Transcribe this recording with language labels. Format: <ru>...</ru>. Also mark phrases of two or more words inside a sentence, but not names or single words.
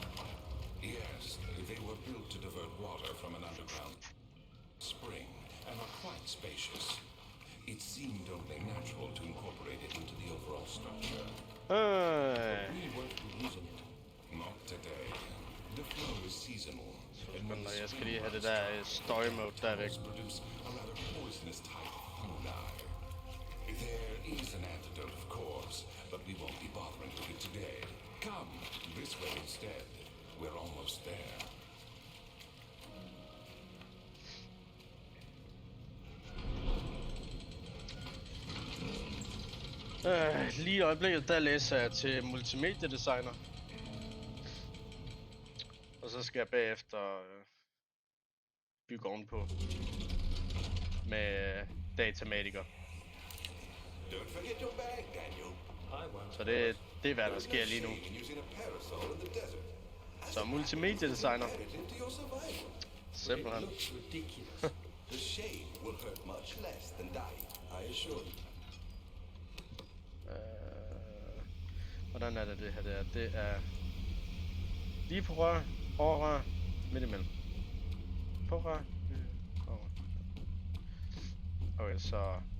<en>Yes, they were built to divert water from an underground spring and are quite spacious. It seemed only natural to incorporate it into the overall structure. We won't be using it. Not today. The flow is seasonal.</en> <da>Men jeg skal lige have det der</da> <en>story mode</en> <da>der væk.</da> <en>Produce a rather poisonous type of fungi. There is an antidote, of course, but we won't be bothering with it today. Come this way instead. We're almost there.</en> <da>Lige i øjeblikket, der læser jeg til multimediedesigner. Og så skal jeg bagefter bygge ovenpå med datamatiker.</da> <en>Don't forget your bag, Daniel. I won't.</en> <da>Så det er hvad der sker lige nu.</da> <en>Using a parasol in the desert.</en> <da>Så multimediedesigner.</da> <en>Into your survival.</en> <da>Simpelthen.</da> <en>It looks ridiculous. The shade will hurt much less than dying, I assure you.</en> <da>Hvordan er det her der? Det er lige på rør, over rør, midt imellem. På rør, over. Okay, så...</da>